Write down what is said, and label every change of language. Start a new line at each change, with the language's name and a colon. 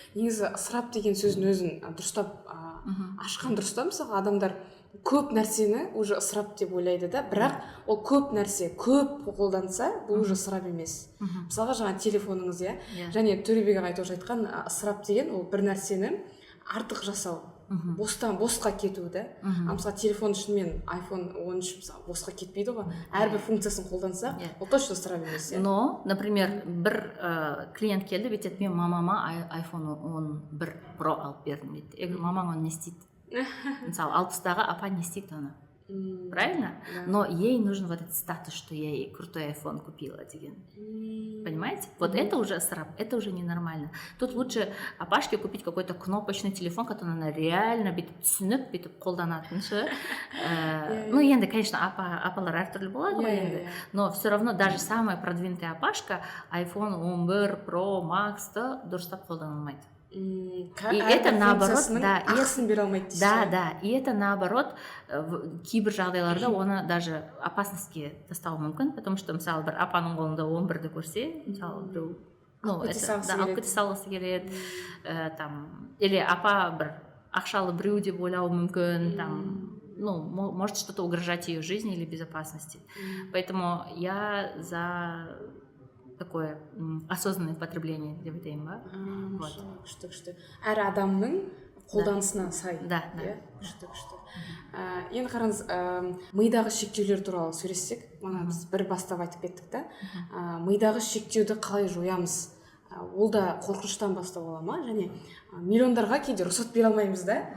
Kazakh: Негізі ысырап деген сөздің өзін дұрыстап ашқан дұрыс та, мысалға адамдар көп нәрсені уже ысырап деп ойлайды да, бірақ ол көп нәрсе көп қолданса, бұл уже ысырап емес. Мысалға жаңа телефоныңыз, және Төребек ағай тоже айтқан, ысырап деген ол бір нәрсені артық жасау. Босқа кету да. Мысалы телефон үшін мен iPhone 13 мысалы босқа кетпейді ғой. Әрбір функциясын қолдансақ, ол точно ысырап емес.
Russian: Но, например,
Kazakh: бір клиент келді, бүйтеді, мен мамама iPhone 11 Pro алып бердім дейді.
Russian: Я говорю,
Kazakh: мамаң оны не істейді? Мысалы 60-дағы апа не істейді оны?
Russian: Правильно? Но ей нужен вот этот статус, что я ей крутой iPhone купила деген. Понимаете? Вот это уже сраб, это уже ненормально. Тут лучше апашке купить какой-то кнопочный телефон, который она реально
Kazakh: бүйтіп түсініп, бүйтіп қолданатын ше. Ну, енді, конечно, апалар әртүрлі болады ғой енді.
Russian: Но все равно даже самая продвинутая апашка iPhone 11 Pro Max-ты
Kazakh: дұрыстап қолданылмайды.
Russian: И это наоборот, да, и это наоборот
Kazakh: кейбір жағдайларда оны даже опасностьке тастауы мүмкін, потому что мысалы бір апаның қолында 11-ді көрсе, мысалы біреу, ну, алып кете салғысы келеді, там, или апа бір ақшалы біреу деп ойлауы мүмкін, там, ну,
Russian: может что-то угрожать ее жизни или безопасности. Поэтому я за такое осознанное потребление
Kazakh: деп айтайын ба. Күшті. Әр адамның қолданысына сай.
Russian: Да.
Kazakh: Күшті. Енді қараңыз, мидағы шектеулер туралы сөйлессек, біз бір бастап айтып кеттік та, мидағы шектеуді қалай жоямыз? Ол да қорқыныштан бастау бола ма? Және миллиондарға кейде рұқсат бере алмаймыз да.